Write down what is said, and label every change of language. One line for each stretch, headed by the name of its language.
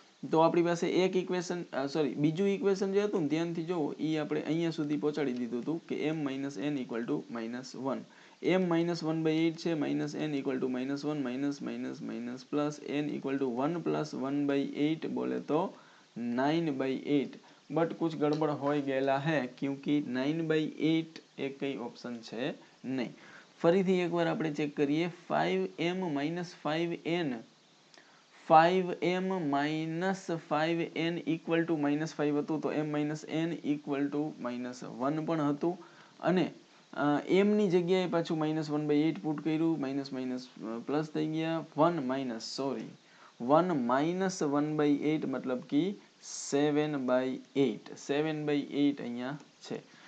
Gujarati: તો આપણી પાસે એક ઇક્વેશન બીજું ઇક્વેશન જે હતું ને ધ્યાનથી જોવો એ આપણે અહીંયા સુધી પહોંચાડી દીધું હતું કે m minus n equal to -1. m -1/8 છે, minus n equal to -1 minus minus minus plus n equal to 1 + 1/8 બોલે તો 9/8.
Hindi: बट कुछ गड़बड़ हो गया है क्योंकि 9/8 एक कई ऑप्शन
Gujarati: છે નહીં. ફરીથી એકવાર આપણે ચેક કરીએ 5m - 5n 5m - 5n equal to -5 હતું તો m - n ઇક્વલ ટુ -1 પણ હતું અને m ની જગ્યાએ પાછું -1/8 પુટ કર્યું, માઇનસ માઇનસ પ્લસ થઈ ગયા 1 - 1/8 મતલબ કે 7/8 અહીંયા છે.